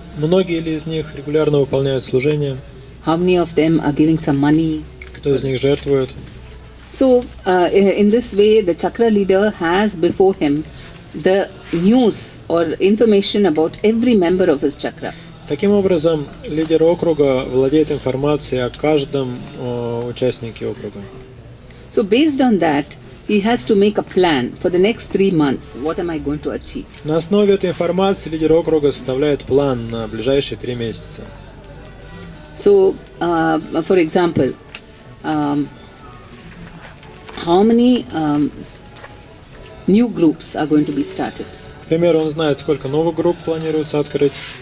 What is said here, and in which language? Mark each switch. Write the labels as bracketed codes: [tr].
[ru] Многие ли из них регулярно выполняют служение? [en] How many of them are giving some money? [ru] Кто из них жертвует? [en] So, in this way, the chakra leader has before him the news or information about every member of his chakra. [ru] Таким образом, лидер округа владеет информацией о каждом участнике округа. [en] So, based on that, he has to make a plan for the next 3 months. What am I going to achieve? [ru] На основе этой информации лидер округа составляет план на ближайшие 3 месяца. [en] So, for example, how many new groups are going to be started? [ru] К примеру, он знает, сколько новых групп планируется открыть.